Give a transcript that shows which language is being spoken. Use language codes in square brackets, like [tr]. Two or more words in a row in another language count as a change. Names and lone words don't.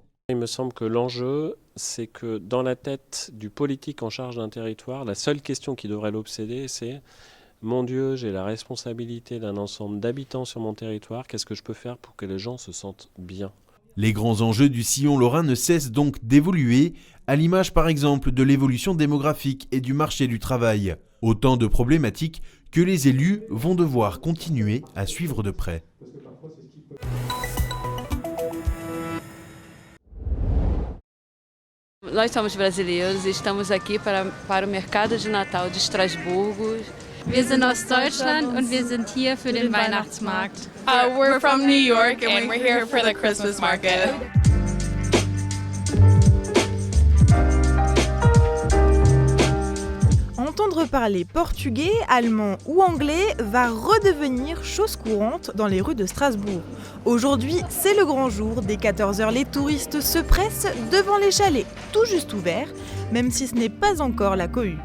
[fr] Il me semble que l'enjeu, c'est que dans la tête du politique en charge d'un territoire, la seule question qui devrait l'obséder, c'est « Mon Dieu, j'ai la responsabilité d'un ensemble d'habitants sur mon territoire, qu'est-ce que je peux faire pour que les gens se sentent bien ?» Les grands enjeux du sillon lorrain ne cessent donc d'évoluer, à l'image par exemple de l'évolution démographique et du marché du travail. Autant de problématiques que les élus vont devoir continuer à suivre de près. [pt] Nós somos brasileiros e estamos aqui para o Mercado de Natal de Estrasburgo. [de] Wir sind aus Deutschland und wir sind hier für den Weihnachtsmarkt. [en] We're from New York and we're here for the Christmas market. [fr] Entendre parler portugais, allemand ou anglais va redevenir chose courante dans les rues de Strasbourg. Aujourd'hui, c'est le grand jour. Dès 14h, les touristes se pressent devant les chalets, tout juste ouverts, même si ce n'est pas encore la cohue.